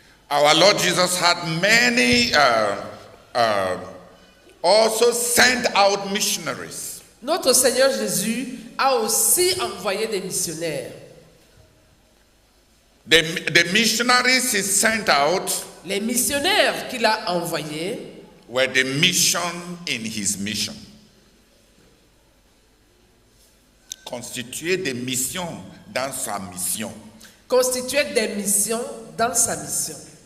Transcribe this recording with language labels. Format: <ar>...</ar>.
<en>Our Lord Jesus had many also sent out missionaries.</en> <fr>Notre Seigneur Jésus a aussi envoyé des missionnaires.</fr> <en>The missionaries he sent out</en> <fr>Les missionnaires qu'il a envoyés</fr> <en>were the mission in his mission.</en> <fr>Constituaient des missions dans sa mission. constituaient des missions dans sa mission.</fr>